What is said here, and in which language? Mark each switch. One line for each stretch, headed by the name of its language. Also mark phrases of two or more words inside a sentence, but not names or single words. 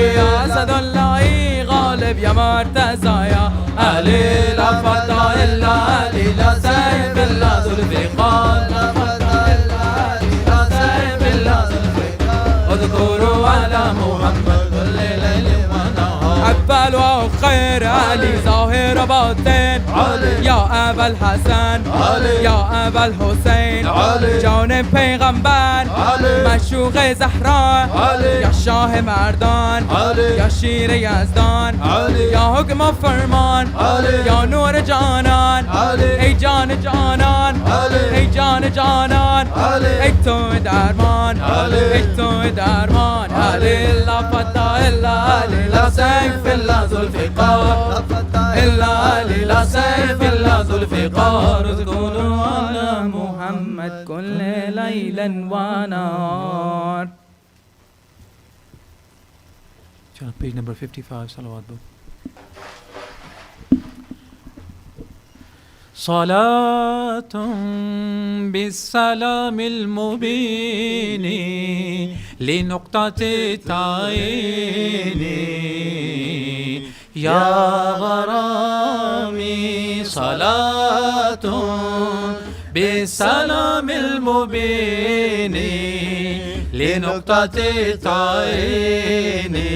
Arabic: يا أسد الله غالب يا مرتزى يا علي لا فتى إلا علي لا سيف إلا ذوالفقار لا فتى إلا علي لا سيف إلا ذوالفقار اذكروا على محمد كل ليل ونهار أول وخير علي ظاهر باطن علي يا أبا الحسن علي يا أبا الحسين علي
Persian: جان پیغمبر علي مشوق زهرا علي يا شاه مردان علي يا شیر یزدان علي يا حکم فرمان علي يا نور جانان علي ای جان جانان علي ای جان جانان علي ای تو درمان علي ای تو درمان علي
Arabic: لا فتى إلا علي لا سيف إلا ذوالفقار إلا علي لا سيف إلا ذوالفقار اذكروا على محمد كل ليل ونهار.
English: Chant page number 55, salawat book.
Arabic: صلاة بالسلام المبين لنقطة التعين يا غرامي صلاة بالسلام المبين لنقطة التعين